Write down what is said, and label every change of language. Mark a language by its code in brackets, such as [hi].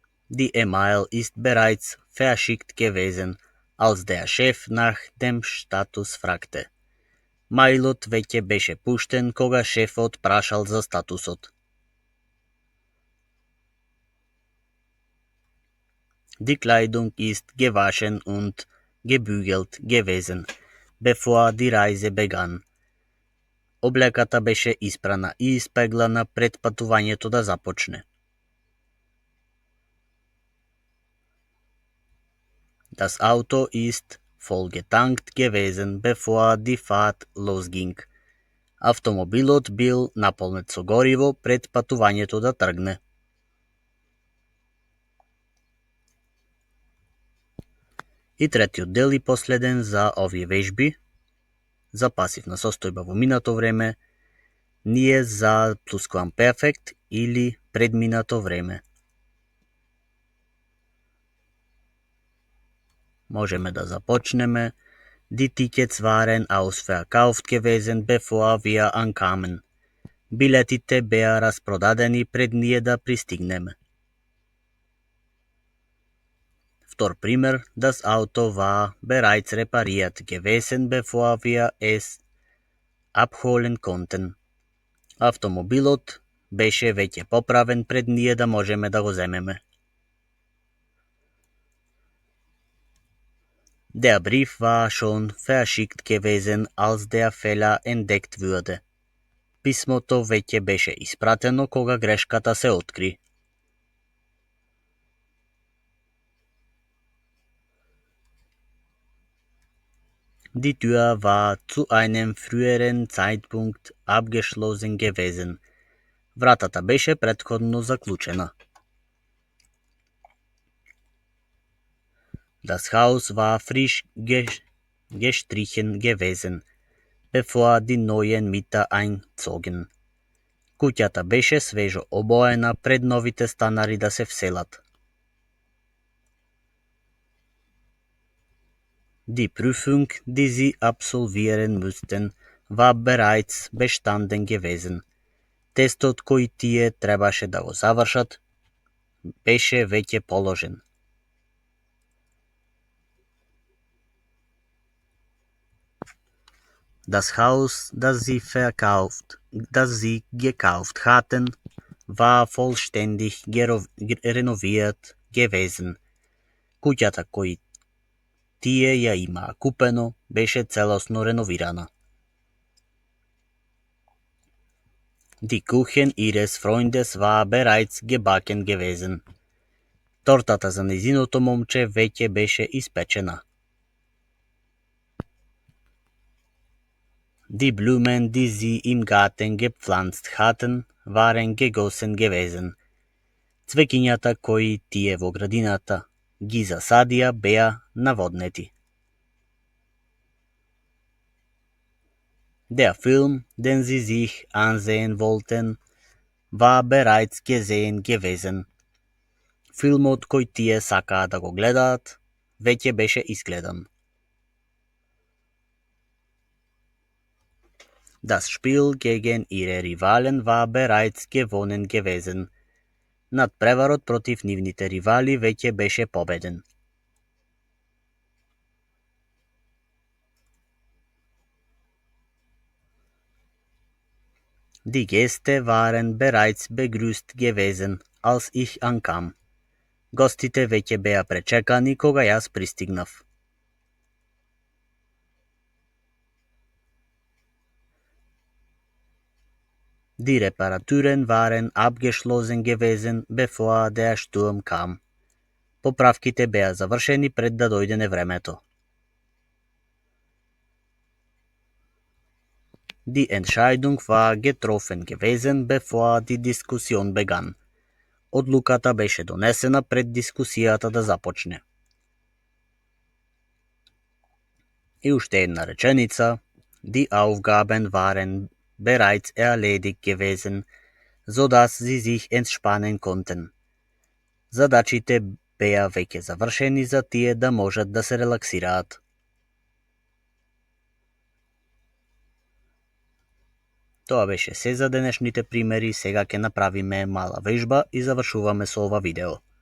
[de] Die E-Mail ist bereits verschickt gewesen, als der Chef nach dem Status fragte. [mk] Маилот веќе беше пуштен кога шефот прашал за статусот. [de] Die Kleidung ist gewaschen und gebügelt gewesen, bevor die Reise begann. [mk] Облеката беше испрана и испеглана пред патувањето да започне. [de] Das Auto ist vollgetankt gewesen, bevor die Fahrt losging. [mk] Автомобилот бил наполнет со гориво пред патувањето да тргне. И третиот дел и последен за овие вежби, за пасивна состојба во минато време, ние за плусквамперфект или предминато време. Можеме да започнеме. [de] Die Tickets waren ausverkauft gewesen, bevor wir ankamen. [mk] Билетите беа распродадени пред ние да пристигнеме. Втор пример, [de] das Auto war bereits repariert gewesen, bevor wir es abholen konnten. [mk] Автомобилот беше веќе поправен пред ние да можеме да го земеме. [de] Der Brief war schon verschickt gewesen, als der Fehler entdeckt wurde. [mk] Писмото веќе беше испратено кога грешката се откри. [de] Die Tür war zu einem früheren Zeitpunkt abgeschlossen gewesen. [mk] Вратата беше претходно заклучена. [de] Das Haus war frisch gestrichen gewesen, bevor die neuen Mieter einzogen. [mk] Куќата беше свежо обоена пред новите станари да се вселат. [de] Die Prüfung, die sie absolvieren mussten, war bereits bestanden gewesen. [mk] Тестот кој тие требаше да го завршат беше веќе положен. [de] Das Haus, das sie gekauft hatten, war vollständig renoviert gewesen. [mk] Куќата кој тие ја имаа купено беше целосно реновирана. [de] Die Kuchen ihres Freundes war bereits gebacken gewesen. [mk] Тортата за нејзиното момче веќе беше испечена. [de] Die Blumen, die sie im Garten gepflanzt hatten, waren gegossen gewesen. [mk] Цвеќињата кои тие во градината ги засадија беа наводнети. [de] Der Film, den sie sich ansehen wollten, war bereits gesehen gewesen. [mk] Филмот кој тие сакаа да го гледаат, веќе беше изгледан. [de] Das Spiel gegen ihre Rivalen war bereits gewonnen gewesen. [mk] Надпреварот против нивните ривали веќе беше победен. [de] Die Gäste waren bereits begrüßt gewesen, als ich ankam. [mk] Гостите веќе беа пречекани кога јас пристигнав. [de] Die Reparaturen waren abgeschlossen gewesen, bevor der Sturm kam. [mk] Поправките беа завршени пред да дојде невремето. [de] Die Entscheidung war getroffen gewesen, bevor die Diskussion begann. [mk] Одлуката беше донесена пред дискусијата да започне. И уште една реченица. [de] Die Aufgaben waren bereits erledigt gewesen, sodass sie sich entspannen konnten. [mk] Задачите беа веќе завршени за тие да можат да се релаксираат. Тоа беше се за денешните примери, сега ќе направиме мала вежба и завршуваме со ова видео.